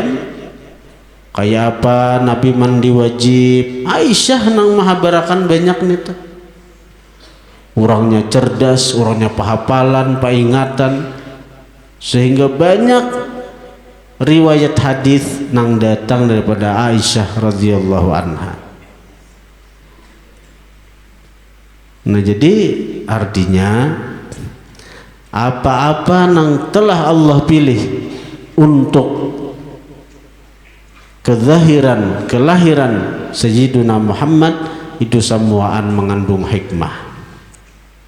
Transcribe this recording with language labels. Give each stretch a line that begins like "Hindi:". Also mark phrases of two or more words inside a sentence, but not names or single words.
Banjar: Kayak apa Nabi mandi wajib, Aisyah nang mahabarakan banyak nih tuh. Orangnya cerdas, orangnya pahafalan, paingatan, sehingga banyak riwayat hadis nang datang daripada Aisyah
Arabic: radhiyallahu anha.
Banjar: Nah, jadi artinya apa-apa nang telah Allah pilih untuk kelahiran Sayyiduna Muhammad itu semuaan mengandung hikmah.